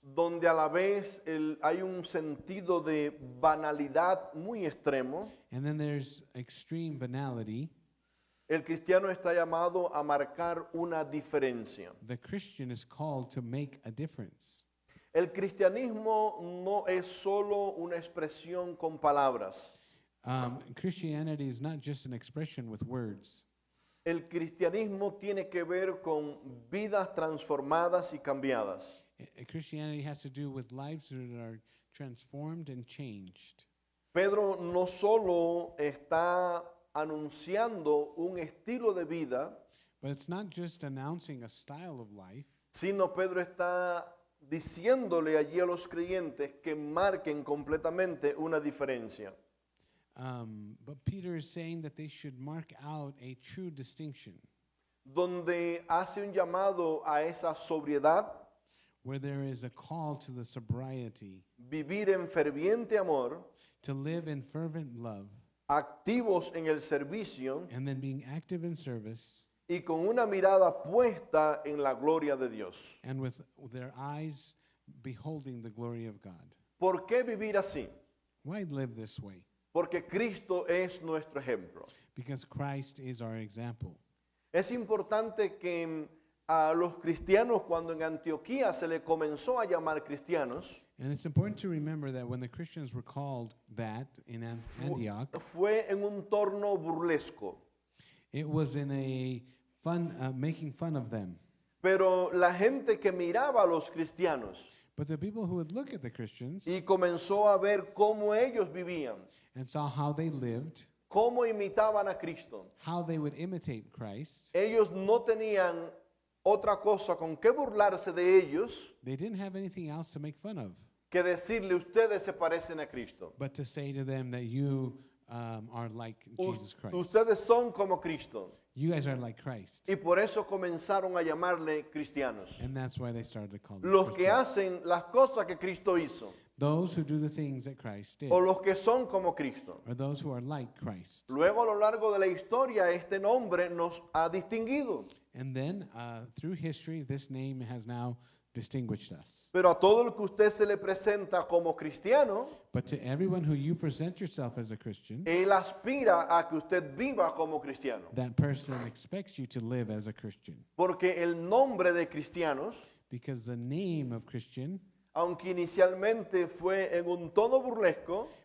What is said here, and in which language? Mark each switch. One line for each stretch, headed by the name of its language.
Spanish: donde a la vez hay un sentido de banalidad muy extremo,
English: and then there's extreme banality,
Spanish: el cristiano está llamado a marcar una diferencia.
English: the Christian is called to make a difference.
Spanish: El cristianismo no es solo una expresión con palabras.
English: Christianity is not just an expression with words.
Spanish: El cristianismo tiene que ver con vidas transformadas y cambiadas.
English: Christianity has to do with lives that are transformed and changed.
Spanish: Pedro no solo está anunciando un estilo de vida,
English: But it's not just announcing a style of life,
Spanish: sino Pedro está diciéndole allí a los creyentes que marquen completamente una diferencia.
English: but Peter is saying that they should mark out a true distinction
Spanish: Donde hace un llamado a esa sobriedad,
English: where there is a call to the sobriety,
Spanish: vivir en ferviente amor,
English: to live in fervent love,
Spanish: activos en el servicio
English: and then being active in service,
Spanish: y con una mirada puesta en la gloria de Dios.
English: and with their eyes beholding the glory of God.
Spanish: ¿Por qué vivir así?
English: Why live this way?
Spanish: Porque Cristo es nuestro ejemplo.
English: Because Christ is our example.
Spanish: Es importante que a los cristianos, cuando en Antioquía se le comenzó a llamar cristianos,
English: And it's important to remember that when the Christians were called that in Antioch,
Spanish: fue en un torno burlesco.
English: it was in a fun, making fun of them.
Spanish: Pero la gente que miraba a los cristianos
English: But the people who would look at the Christians
Spanish: y comenzó a ver cómo ellos vivían,
English: and saw how they lived,
Spanish: cómo imitaban a Cristo,
English: how they would imitate Christ,
Spanish: ellos no tenían otra cosa con que burlarse de ellos
English: they didn't have anything else to make fun of
Spanish: que decirle ustedes se parecen a Cristo.
English: but to say to them that you are like Jesus Christ.
Spanish: Ustedes son como Cristo.
English: You guys are like Christ.
Spanish: Y por eso comenzaron a llamarle cristianos.
English: And that's why they started to call them
Spanish: Los que
English: Christians.
Spanish: hacen las cosas que Cristo hizo,
English: Those who do the things that Christ did,
Spanish: o los que son como Cristo.
English: or those who are like Christ.
Spanish: Luego a lo largo de la historia este nombre nos ha distinguido.
English: And then through history, this name has now distinguished us.
Spanish: Pero a todo el que usted se le presenta como cristiano,
English: But to everyone who you present yourself as a Christian,
Spanish: él aspira a que usted viva como cristiano.
English: that person expects you to live as a Christian.
Spanish: Porque el nombre de cristianos,
English: Because the name of Christian,
Spanish: aunque inicialmente fue en un tono burlesco,